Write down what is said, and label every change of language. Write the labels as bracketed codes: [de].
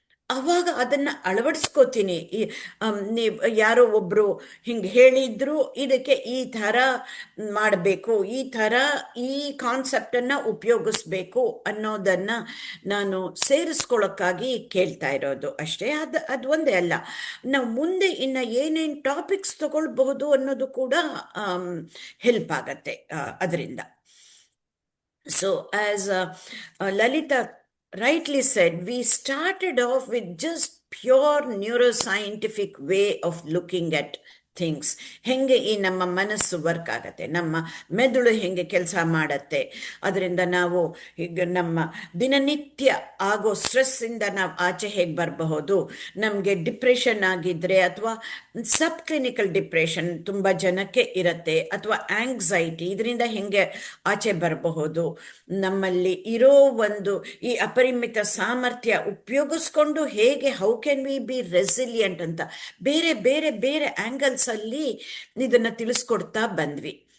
[kn] ಅವಾಗ ಅದನ್ನು ಅಳವಡಿಸ್ಕೋತೀನಿ. ನೀವು ಯಾರೋ ಒಬ್ಬರು ಹಿಂಗೆ ಹೇಳಿದ್ರು, ಇದಕ್ಕೆ ಈ ಥರ ಮಾಡಬೇಕು, ಈ ಥರ ಈ ಕಾನ್ಸೆಪ್ಟನ್ನು ಉಪಯೋಗಿಸ್ಬೇಕು ಅನ್ನೋದನ್ನು ನಾನು ಸೇರಿಸ್ಕೊಳ್ಳೋಕ್ಕಾಗಿ ಕೇಳ್ತಾ ಇರೋದು ಅಷ್ಟೇ. ಅದು ಒಂದೇ ಅಲ್ಲ, ನಾವು ಮುಂದೆ ಇನ್ನು ಏನೇನು ಟಾಪಿಕ್ಸ್ ತಗೊಳ್ಬಹುದು ಅನ್ನೋದು ಕೂಡ ಹೆಲ್ಪ್ ಆಗತ್ತೆ ಅದರಿಂದ. [en] So as Lalitha rightly said, we started off with just pure neuroscientific way of looking at things. [kn] ಹೆಂಗೆ ಈ ನಮ್ಮ ಮನಸ್ಸು ವರ್ಕ್ ಆಗತ್ತೆ, ನಮ್ಮ ಮೆದುಳು ಹೆಂಗೆ ಕೆಲಸ ಮಾಡತ್ತೆ, ಅದರಿಂದ ನಾವು ಈಗ ನಮ್ಮ ದಿನನಿತ್ಯ ಆಗೋ ಸ್ಟ್ರೆಸ್ಸಿಂದ ನಾವು ಆಚೆ ಹೇಗೆ ಬರಬಹುದು, ನಮಗೆ ಡಿಪ್ರೆಷನ್ ಆಗಿದ್ರೆ ಅಥವಾ ಸಬ್ ಕ್ಲಿನಿಕಲ್ ಡಿಪ್ರೆಷನ್ ತುಂಬ ಜನಕ್ಕೆ ಇರುತ್ತೆ, ಅಥವಾ ಆಂಗ್ಸೈಟಿ, ಇದರಿಂದ ಹೆಂಗೆ ಆಚೆ ಬರಬಹುದು, ನಮ್ಮಲ್ಲಿ ಇರೋ ಒಂದು ಈ ಅಪರಿಮಿತ ಸಾಮರ್ಥ್ಯ ಉಪಯೋಗಿಸ್ಕೊಂಡು ಹೇಗೆ [en] how can we be resilient [kn] ಅಂತ ಬೇರೆ ಬೇರೆ ಬೇರೆ ಆ್ಯಂಗಲ್ಸ್ ಅಲ್ಲಿ ಇದನ್ನ ತಿಳಿಸ್ಕೊಡ್ತಾ ಬಂದ್ವಿ.